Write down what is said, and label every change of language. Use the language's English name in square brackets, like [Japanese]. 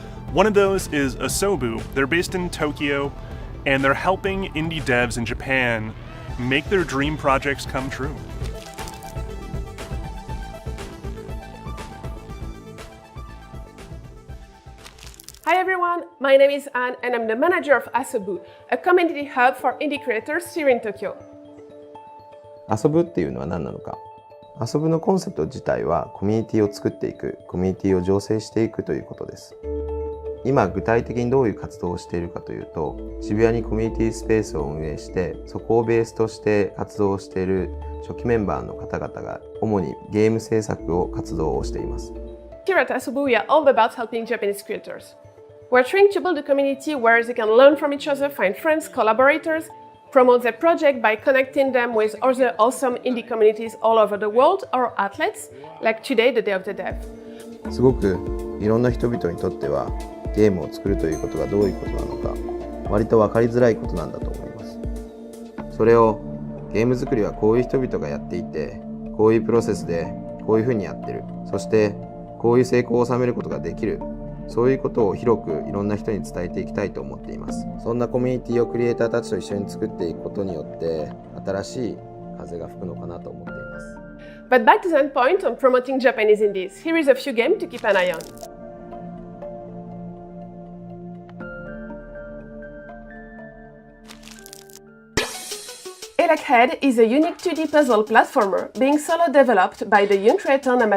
[English] One of those is Asobu. They're based in Tokyo, and they're helping indie devs in Japan make their dream projects come true. Hi everyone, my name is Anne and I'm the manager of Asobu, a community hub for indie creators here in Tokyo. [Japanese] 遊ぶっていうのは何なのか。遊ぶのコンセプト自体はコミュニティを作っていく、コミュニティを醸成していくということです。今具体的にどういう活動をしているかというと、渋谷にコミュニティスペースを運営して、そこをベースとして活動をしている初期メンバーの方々が主にゲーム制作を活動をしています。 [English] Here at Asobu, we are all about helping Japanese creators. We're trying to build a community where they can learn from each other, find friends, collaborators, promote their project by connecting them with other awesome indie communities all over the world or athletes, like today, the Day of the Dev. [Japanese] すごくいろんな人々にとってはゲームを作るということがどういうことなのか割と分かりづらいことなんだと思います。それをゲーム作りはこういう人々がやっていてこういうプロセスでこういうふうにやってるそしてこういう成功を収めることができるそういうことを広くいろんな人に伝えていきたいと思っています。そんなコミュニティをクリエイターたちと一緒に作っていくことによって新しい風が吹くのかなと思っています。 [English] But back to that point on promoting Japanese indies, here is a few games to keep an eye on. Head is a unique 2D puzzle platformer being solo developed by the young creator